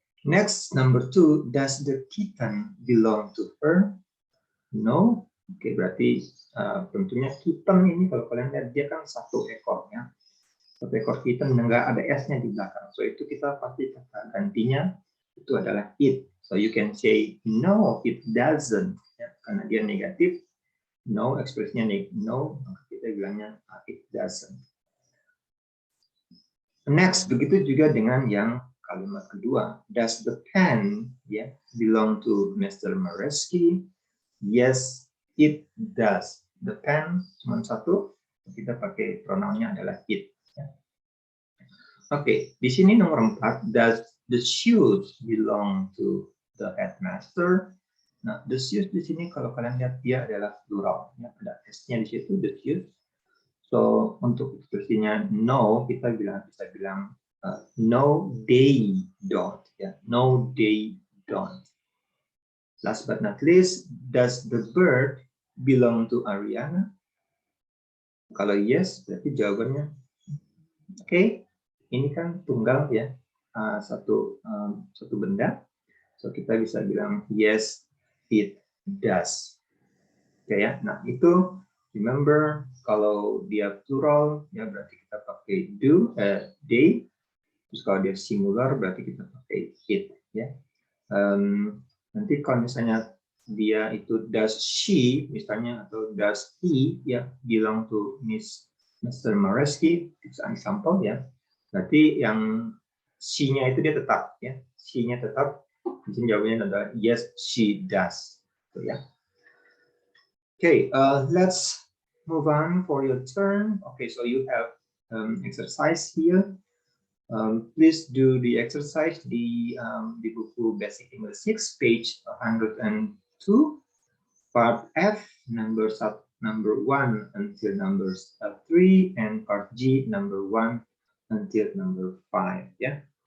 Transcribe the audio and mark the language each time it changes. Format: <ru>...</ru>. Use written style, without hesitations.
<en>Next number 2, does the kitten belong to her? No.</en> <id>Oke, berarti tentunya kitten ini kalau kalian lihat dia kan satu ekor ya. Satu ekor kitten enggak ada s-nya di belakang. So itu kita pasti kata gantinya itu adalah it.</id> <en>So you can say no, it doesn't.</en> <id>Ya, karena dia negatif, no ekspresinya no, maka kita bilangnya it doesn't. Next, begitu juga dengan yang kalimat kedua.</id> <en>Does the pen belong to Mr. Mareski? Yes, it does.</en> <id>The pen cuma satu, kita pakai pronounnya adalah it. Oke, di sini nomor 4,</id> <en>does the shoes belong to the headmaster?</en> <id>Nah, the shoes di sini kalau kalian lihat dia adalah plural, ya, ada s-nya di situ, the shoes. So untuk ekspresinya no, kita bisa bilang</id> <en>no they don't,</en> <id>ya, no they don't.</id> <en>Last but not least, does the bird belong to Ariana?</en> <id>Kalau yes, berarti jawabannya oke. Ini kan tunggal ya, satu benda. So kita bisa bilang</id> <en>yes it does.</en> <id>Oke ya. Nah itu remember kalau dia plural ya berarti kita pakai do, they. Terus kalau dia singular berarti kita pakai it ya. Nanti kalau misalnya dia itu does she misalnya atau does he ya belong to Mr.</id> <en>Mareski, it's an example ya.</en> <id>Berarti yang she-nya itu dia tetap ya. She-nya tetap. Mungkin jawabannya adalah</id> <en>yes she does.</en> <id>So, ya.</id> <en>Okay, let's move on for your turn. Okay, so you have exercise here. Please do the exercise</en> <id>di buku</id> <en>Basic English 6, page 102, part F, number 1 until number 3, and part G, number 1 until number 5. Ya.</en>